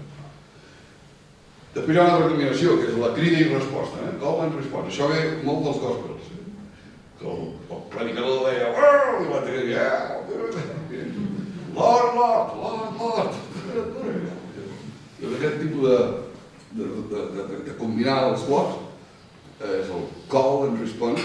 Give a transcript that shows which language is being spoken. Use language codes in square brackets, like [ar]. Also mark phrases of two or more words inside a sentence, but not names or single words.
[ca] Després hi ha una altra combinació, que és la crida i resposta, [en] call and response. [ca] Això ve molt dels gospels. El predicador deia, i l'altre deia, [en] Lord, Lord, Lord, Lord. [ca] I aquest tipus de combinar els blocs és el [en] call and response.